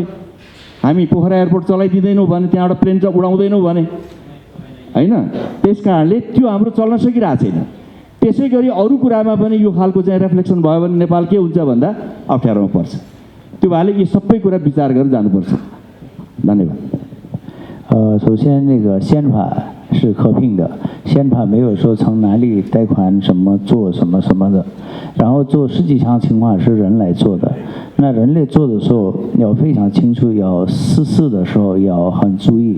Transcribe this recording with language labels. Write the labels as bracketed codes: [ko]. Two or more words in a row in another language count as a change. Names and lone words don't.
[ne] हामी पोखरा एयरपोर्ट चलाइदिँदैनौँ भने त्यहाँबाट प्लेन चाहिँ उडाउँदैनौँ भने होइन, त्यस कारणले त्यो हाम्रो चल्न सकिरहेको छैन। त्यसै गरी अरू कुरामा पनि यो खालको चाहिँ रिफ्लेक्सन भयो भने नेपाल के हुन्छ भन्दा अप्ठ्यारोमा पर्छ। त्यो भएले यी सबै कुरा विचार गरेर जानुपर्छ। धन्यवाद। [zh] 首先那个宪法是合并的，宪法没有说从哪里贷款什么做什么什么的，然后做实际上情况是人来做的。那人类做的时候要非常清楚，要试事的时候要很注意。